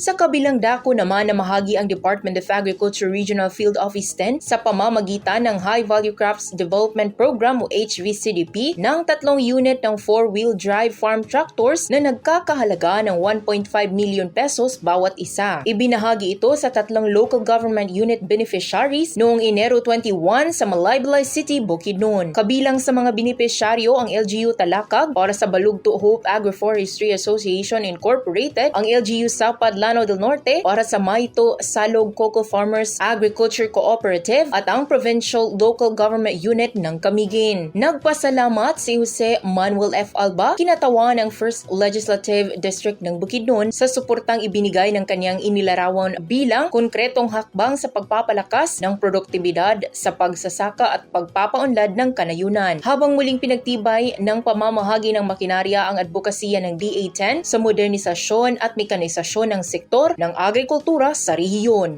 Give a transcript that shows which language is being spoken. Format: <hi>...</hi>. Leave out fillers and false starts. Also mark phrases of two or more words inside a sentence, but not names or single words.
<tl>Sa kabilang dako naman na mahagi ang Department of Agriculture Regional Field Office 10 sa pamamagitan ng High Value Crops Development Program o HVCDP ng 3 unit ng</tl> <en>4-wheel drive farm tractors</en> <tl>na nagkakahalaga ng 1.5</tl> <en>million pesos</en> <tl>bawat isa. Ibinahagi ito sa 3</tl> <en>local government unit beneficiaries</en> <tl>noong Enero 21 sa Malaybalay City, Bukidnon. Kabilang sa mga beneficiaryo ang LGU Talakag para sa Balugto Hope Agroforestry Association Incorporated, ang LGU Sapad Lanao del Norte para sa Maito Salog Cocoa Farmers Agriculture Cooperative at ang Provincial Local Government Unit ng Camiguin. Nagpasalamat si Jose Manuel F. Alba, kinatawan ng 1st Legislative District ng Bukidnon sa suportang ibinigay ng kanyang inilarawan bilang konkretong hakbang sa pagpapalakas ng produktibidad sa pagsasaka at pagpapaunlad ng kanayunan. Habang muling pinagtibay ng pamamahagi ng makinarya ang advokasya ng DA10 sa modernisasyon at mekanisasyon ng sektor ng agrikultura sa rehiyon.</tl>